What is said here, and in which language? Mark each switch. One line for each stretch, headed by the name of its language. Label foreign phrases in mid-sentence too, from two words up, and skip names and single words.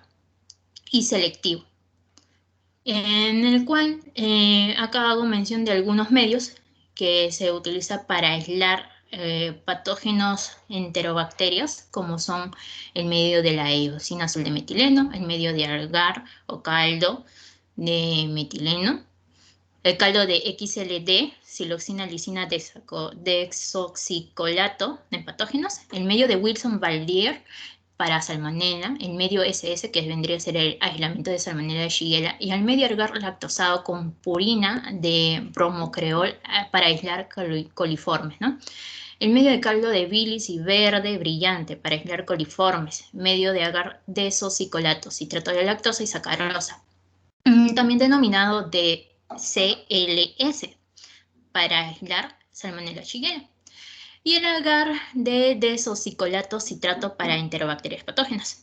Spanish: Y selectivo, en el cual acá hago mención de algunos medios que se utiliza para aislar patógenos enterobacterias, como son el medio de la eosina azul de metileno, el medio de agar o caldo de metileno, el caldo de XLD, siloxina, lisina, desoxicolato de patógenos, el medio de Wilson-Valdier para salmonella, el medio SS, que vendría a ser el aislamiento de salmonella de Shigella, y el medio agar lactosado con purina de bromocreol para aislar coliformes, ¿no? El medio de caldo de bilis y verde brillante para aislar coliformes, medio de agar desoxicolato, citrato de lactosa y sacarosa, también denominado de CLS para aislar salmonella Shigella, y el agar de desoxicolato citrato para enterobacterias patógenas.